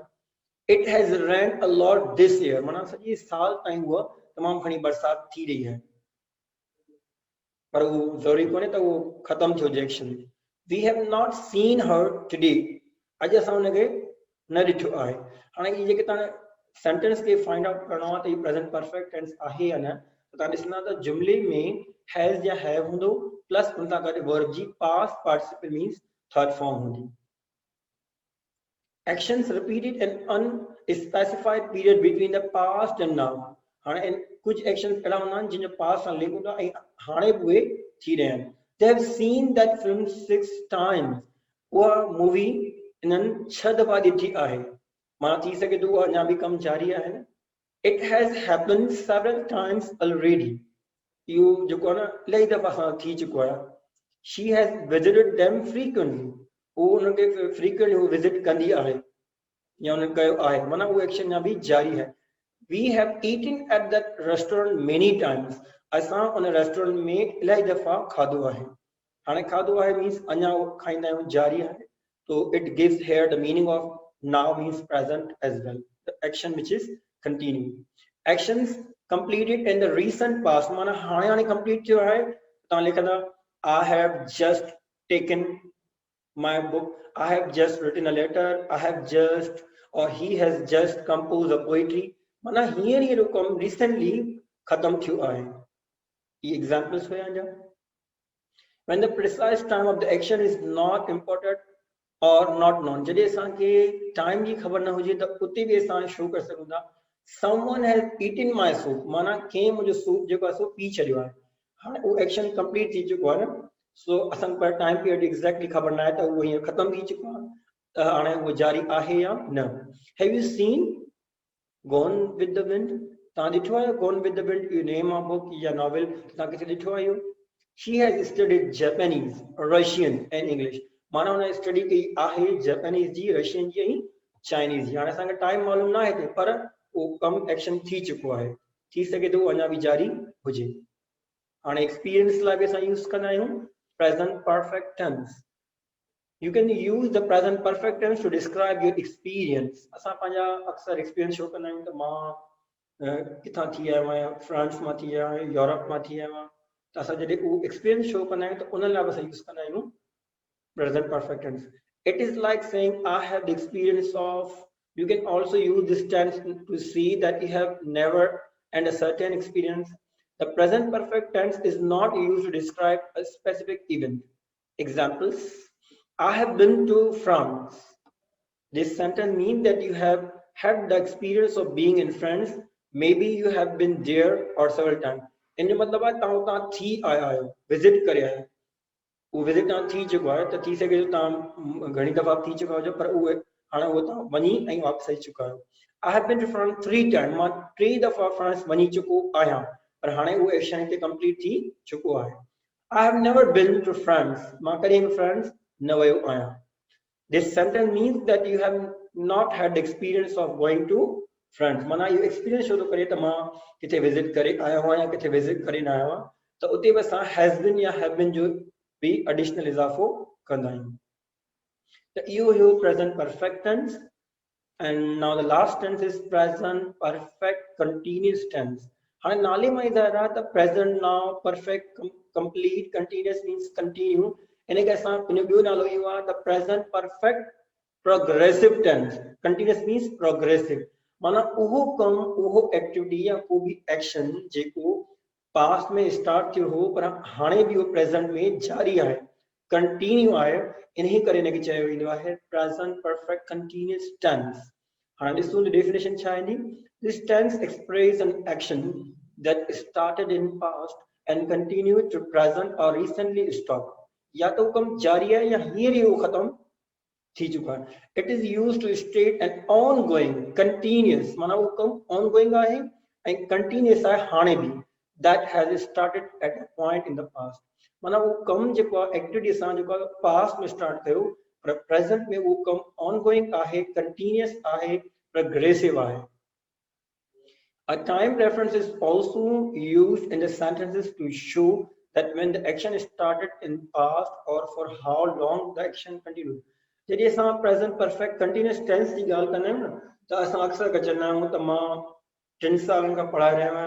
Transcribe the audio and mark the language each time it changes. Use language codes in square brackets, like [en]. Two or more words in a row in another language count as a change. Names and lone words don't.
[en] It has rained a lot this year. [sd] माना सॼे साल ताईं उहा तमामु घणी बरसात थी रही है पर वो ज़रूरी कोन्हे त उहो ख़तम थियो हुजे एक्शन. [en] We have not seen her today. [sd] अॼु असां हुनखे न ॾिठो आहे. हाणे इहे जेके तव्हां सेंटेंस खे [en] find out [sd] करणो आहे त हीउ [en] present perfect tense [sd] आहे या न त तव्हां ॾिसंदा त जुमिले में हैज़ या हैव हूंदो प्लस हुन सां गॾु वर्ब जी [en] past participle means third form [sd] हूंदी. [en] Actions repeated an unspecified period between the past and now. [sd] हाणे इन कुछ एक्शंस अहिड़ा हूंदा आहिनि जिन जो पास्ट सां लिंक हूंदो आहे ऐं हाणे बि उहे थी रहिया आहिनि. [en] They have seen that film 6 times. [sd] उहा मूवी इन्हनि 6 दफ़ा ॾिठी आहे. माना थी सघे थो उहा अञा बि कमु जारी आहे न. [en] It has happened several times already. [sd] इहो जेको आहे न इलाही दफ़ा सां थी चुको आहे. [en] She has visited them frequently. [sd] वो उनके [en] frequently visit [sd] कंदी आहे या उन्हें कयो आहे माना वो एक्शन या भी जारी है. [en] We have eaten at that restaurant many times. [sd] असां उन रेस्टोरेंट में इलाही दफ़ा खाधो आहे. हाणे खाधो आहे मीन्स अञा खाईंदा आहियूं जारी आहे तो [en] it gives here the meaning of now means present as well. The action which is continue. Actions completed in the recent past [sd] माना हाणे हाणे कंप्लीट थियो आहे. तव्हां लिखंदा [en] I have just taken my book. I have just written a letter. I have just or he has just composed a poetry. [sd] माना हींअर ये कम recently खत्म थियो आहे. ये examples हुया जा. [en] When the precise time of the action is not important or not known. [sd] जॾहिं असांखे टाइम जी ख़बर न हुजे त उते बि असां शो करे सघूं था. [en] Someone has eaten my soup. [sd] माना कंहिं मुंहिंजो सूप जेको आहे सो पी छॾियो आहे. हाणे उहो एक्शन कंप्लीट थी चुको आहे न. सो असांखे पर [en] time period exactly [sd] ख़बर न आहे त उहो हींअर ख़तम थी चुको आहे त हाणे उहो जारी आहे या न. [en] have you seen Gone with the Wind. [sd] तव्हां ॾिठो आहे गॉन विद द विंड इहो [en] name of book [sd] या नॉवेल तव्हां किथे ॾिठो आहे इहो. [en] she has studied Japanese Russian and English. [sd] माना हुन स्टडी कई आहे जापानीज़ जी रशियन जी ऐं चाइनीज़ जी. हाणे असांखे टाइम मालूम न आहे पर उहो कमु एक्शन थी चुको आहे. थी सघे थो अञा बि जारी हुजे. हाणे एक्सपीरियंस लाइ बि असां यूज़ कंदा आहियूं [en] present perfect tense. You can use the present perfect tense to describe your experience. [sd] असां पंहिंजा अक्सर एक्सपीरियंस शो कंदा आहियूं त मां किथां थी आयो आहियां फ्रांस मां थी आयो आहियां यूरोप मां थी आयो आहियां त असां जॾहिं उहो एक्सपीरियंस शो कंदा आहियूं त उन लाइ बि असां यूज़ कंदा आहियूं [en] present perfect tense. It is like saying I have the experience of. You can also use this tense to see that you have never and a certain experience. The present perfect tense is not used to describe a specific event. Examples: I have been to France. This sentence means that you have had the experience of being in France. Maybe you have been there or several times. [sd] इन जो मतलब आहे तव्हां उतां थी आया आहियो, विज़िट करे आया आहियो। वो विज़िट तव्हां थी चुको आहे त थी सघे थो तव्हां घणी दफ़ा थी चुका हुजो, पर उहे हाणे उहो तव्हां वञी ऐं वापसि अची चुका आहियो। [en] I have been to France 3 time, [sd] मां 3 दफ़ा फ्रांस वञी चुको आहियां, पर हाणे उहो एक्शन हिते कंप्लीट थी चुको आहे। [en] I have never been to France, [sd] मां कॾहिं बि फ्रांस न वियो आहियां। [en] This sentence means that you have not had the experience of going to France. [sd] माना इहो एक्सपीरियंस छो थो करे त मां किथे विज़िट करे आयो आहियां या किथे विज़िट करे न आयो आहियां, त उते बि असां [en] has been [sd] या [en] have been [sd] जो भी एडिशनल इज़ाफ़ो कंदा आहियूं। त इहो हुयो [en] present perfect tense. And now the last tense is present perfect continuous tense. [sd] हाँ नाले में इधर आ [en] the present now perfect complete continuous means continue. [sd] इन्हें कैसा इन्हें भी नालो ये हुआ [en] the present perfect progressive tense. Continuous means progressive. [sd] माना उहो कम उहो एक्टिविटी या को भी एक्शन जेको पास्ट में स्टार्ट थियो हो पर हाणे भी वो प्रेजेंट में जारी है, कंटिन्यू आहे, इन्हीं करे इनखे चयो वेंदो आहे [en] present perfect continuous tense. [sd] हाणे ॾिसूं त डेफिनेशन छा ईंदी। [en] this tense express an action that started in past and continued to present और recently stop। [sd] या तो कम जारी है या हींअर ही वो खत्म थी चुका है। [en] it is used to state an on going continuous, [sd] माना वो कम [en] on going [sd] आहे ऐं कंटिन्यूअस आहे हाणे भी, [en] that has started at a point in the past. [sd] माना वो कम जेको एक्टिविटी असां जेको पास्ट में स्टार्ट कयो पर प्रेजेंट में वो कम [en] on going [sd] आहे, कंटिन्यूअस आहे, प्रोग्रेसिव आहे। [en] A time reference is also used in the sentences to show that when the action started in past or for how long the action continued. [sd] जॾहिं असां [en] present perfect continuous tense [sd] जी ॻाल्हि कंदा आहियूं न त असां अक्सर चवंदा आहियूं त मां 3 सालनि खां पढ़ाए रहियो आहियां।